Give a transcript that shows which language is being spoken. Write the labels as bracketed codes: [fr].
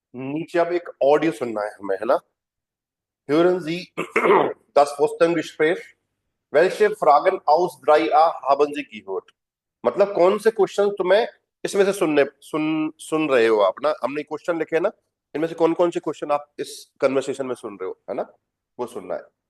[hi] नीचे अब एक ऑडियो सुनना है हमें, है ना। [de] Hören Sie das Vorstellungsgespräch? Welche Fragen aus 3a haben Sie gehört? [hi] मतलब कौन से क्वेश्चन तुम्हें इसमें से सुन रहे हो आप ना, हमने क्वेश्चन लिखे हैं ना, इनमें से कौन कौन से क्वेश्चन आप इस कन्वर्सेशन में सुन रहे हो, है ना, वो सुनना है।